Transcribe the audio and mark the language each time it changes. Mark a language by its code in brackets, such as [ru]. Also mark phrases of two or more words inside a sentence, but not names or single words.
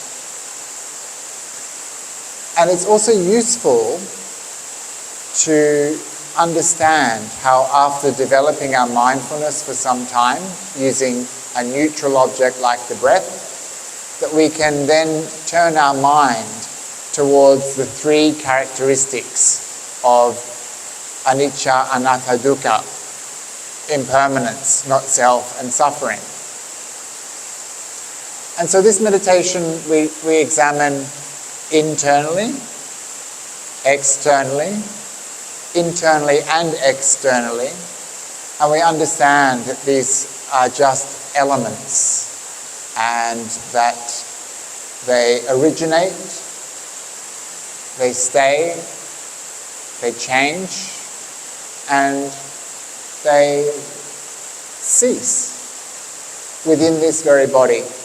[en] And it's also useful to understand how, after developing our mindfulness for some time, using a neutral object like the breath, that we can then turn our mind towards the 3 characteristics of [pi] anicca, anatta, dukkha, [en] impermanence, not self, and suffering. And so this meditation we examine internally, externally, internally and externally, and we understand that these are just elements and that they originate, they stay, they change, and they cease within this very body.